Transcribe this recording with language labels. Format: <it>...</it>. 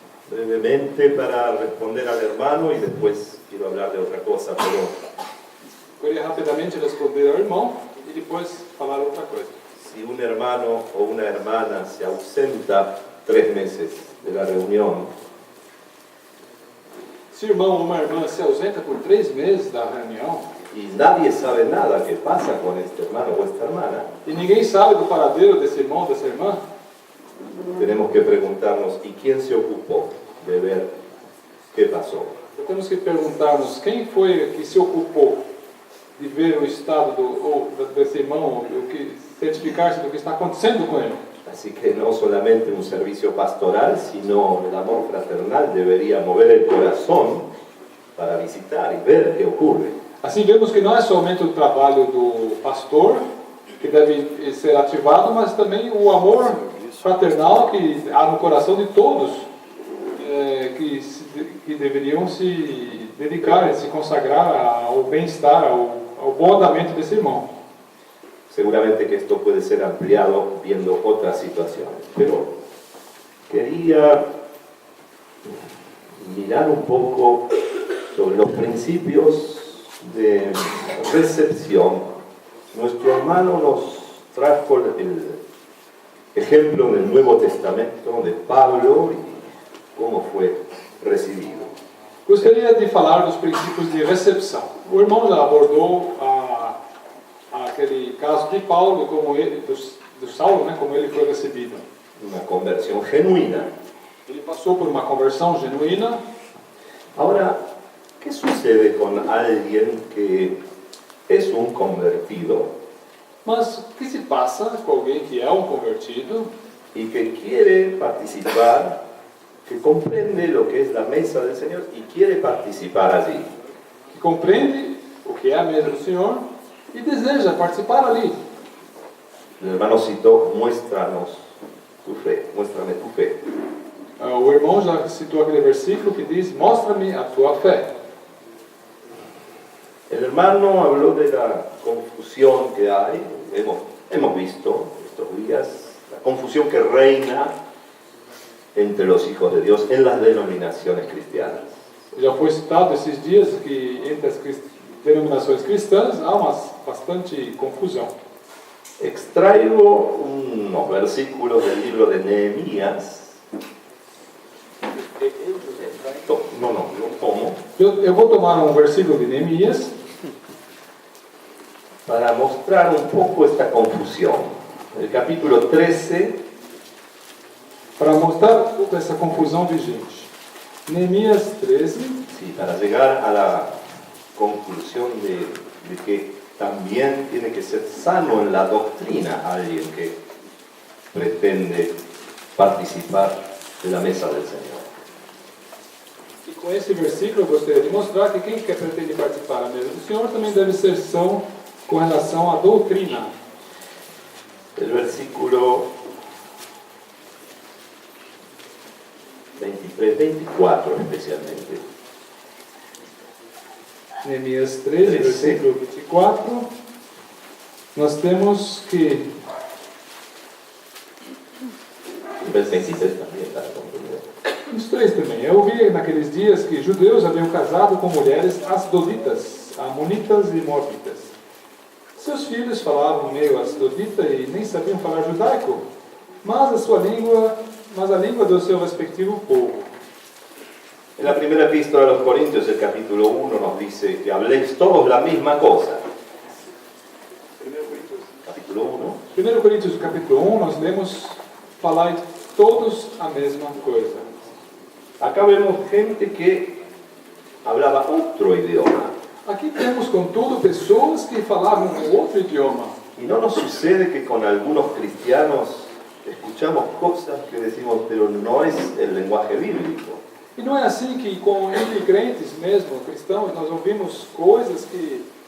<es>Brevemente para responder al hermano y después quiero hablar de otra cosa, pero</es> <pt>Queria rapidamente responder ao irmão e depois falar outra coisa.</pt> <es>si un hermano o una hermana se ausenta 3 meses de la reunión,</es> <pt>Se o irmão ou uma irmã se ausenta por 3 meses da reunião</pt> <es>y nadie sabe nada que pasa con este hermano o esta hermana,</es> <pt>e ninguém sabe do paradeiro desse irmão ou dessa irmã,</pt> <es>tenemos que preguntarnos, ¿y quién se ocupó de ver qué pasó?</es> <pt>então temos que perguntar-nos quem foi que se ocupou de ver o estado desse irmão, certificar-se do que está acontecendo com ele.</pt> <es>Así que no solamente un servicio pastoral, sino el amor fraternal debería mover el corazón para visitar y ver qué ocurre.</es> <pt>Assim vemos que não é somente o trabalho do pastor que deve ser ativado, mas também o amor fraternal que há no coração de todos que deveriam se dedicar, se consagrar ao bem-estar, ao bom andamento desse irmão.</pt> <es>Seguramente que esto puede ser ampliado viendo otras situaciones, pero quería mirar un poco sobre los principios de recepción. Nuestro hermano nos trajo el ejemplo del Nuevo Testamento de Pablo y cómo fue recibido.</es> <pt>Gostaria de falar dos princípios de recepção. O irmão já abordou aquele caso de Paulo, como ele, do Saulo, né, como ele foi recebido.</pt> <es>Una conversión genuina.</es> <pt>Ele passou por uma conversão genuína.</pt> <es>Ahora, ¿qué sucede con alguien que es un convertido</es> <pt>Mas o que se passa com alguém que é um convertido</pt> <es>y que quiere participar, que comprende lo que es la mesa del Señor y quiere participar allí?</es> <pt>que compreende o que é a mesa do Senhor e deseja participar ali?</pt> <es>El hermano citó, muéstranos tu fe, muéstrame tu fe.</es> <pt>O irmão já citou aquele versículo que diz: mostra-me a tua fé.</pt> <es>El hermano habló de la confusión que hay, hemos visto estos días, la confusión que reina entre los hijos de Dios en las denominaciones cristianas.</es> <pt>Já foi citado esses dias que entre as denominações cristãs há bastante confusão.</pt> <es>Extraigo unos versículos del libro de Nehemías. No, lo tomo</es> <pt>Eu vou tomar um versículo de Neemias</pt> <es>para mostrar un poco esta confusión. El capítulo 13,</es> <pt>para mostrar um pouco essa confusão vigente. Neemias 13,</pt> <es>sí, para llegar a la conclusión de que también tiene que ser sano en la doctrina alguien que pretende participar de la mesa del Señor.</es> <pt>e com esse versículo eu gostaria de mostrar que quem quer pretende participar da mesa do Senhor também deve ser são com relação à doutrina.</pt> <es>El versículo 23, 24 especialmente.</es> <pt>Neemias 13, versículo 24, nós temos que</pt> <es>El 26 también está comprendido.</es> <pt>os 3 também. Eu vi naqueles dias que judeus haviam casado com mulheres asdoditas, amonitas e moabitas. Seus filhos falavam meio asdodita e nem sabiam falar judaico, mas a língua do seu respectivo povo.</pt> <es>En la primera epístola a los Corintios, el capítulo 1, nos dice que habléis todos la misma cosa.</es> <pt>Capítulo 1. 1 Coríntios capítulo 1, nós lemos: falai todos a mesma coisa.</pt> <es>Acá vemos gente que hablaba otro idioma.</es> <pt>Aqui temos, contudo, pessoas que falavam um outro idioma.</pt> <es>Y no nos sucede que con algunos cristianos escuchamos cosas que decimos, pero no es el lenguaje bíblico.</es> <pt>E não é assim que, entre crentes mesmo, cristãos, nós ouvimos coisas que</pt>